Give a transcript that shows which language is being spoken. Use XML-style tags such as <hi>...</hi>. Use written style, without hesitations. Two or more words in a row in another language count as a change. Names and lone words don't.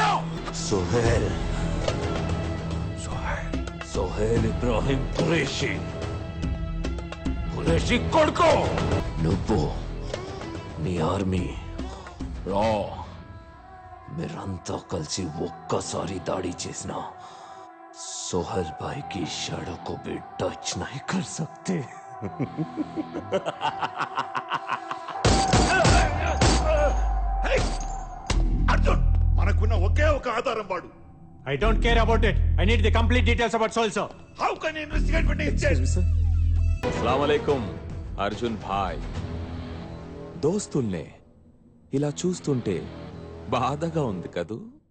<te>సోహెల్, సోహెల్ ఇబ్రాహిం ఖురేషి. ఖురేషి కొడుకు నువ్వు, నీ ఆర్మీ రా. మీరంతా కలిసి ఒక్కసారి దాడి చేసిన</te> <hi>सोहल भाई की शाडो को भी टच नहीं कर सकते।</hi> <te>అర్జున్, మనకున్న ఒకే ఒక ఆధారం వాడు.</te> <en>I don't care about it. I need the complete details about Soul, sir. how can you investigate when he is dead?</en> <ar>السلام عليكم</ar> <te>అర్జున్ భాయ్. దోస్తుల్నే ఇలా చూస్తుంటే బాధగా ఉంది కదూ.</te>